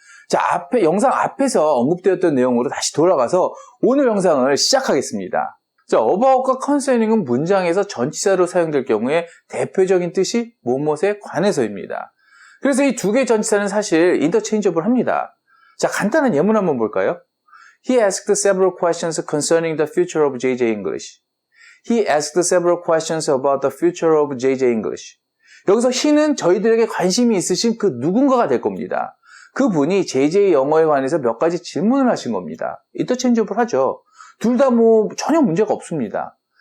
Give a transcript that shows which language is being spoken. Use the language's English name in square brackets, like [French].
[Korean] 자, 영상 앞에서 언급되었던 내용으로 다시 돌아가서 오늘 영상을 시작하겠습니다. 자, about과 concerning은 문장에서 전치사로 사용될 경우에 대표적인 뜻이 뭐뭐에 관해서입니다. 그래서 이 두 개의 전치사는 사실 interchangeable 합니다. 자, 간단한 예문 한번 볼까요? [English] He asked several questions concerning the future of JJ English. He asked several questions about the future of JJ English. [Korean] 여기서 he는 저희들에게 관심이 있으신 그 누군가가 될 겁니다. 그분이 JJ 영어에 관해서 몇 가지 질문을 하신 겁니다. interchangeable 하죠. 둘 다 전혀 문제가 없습니다.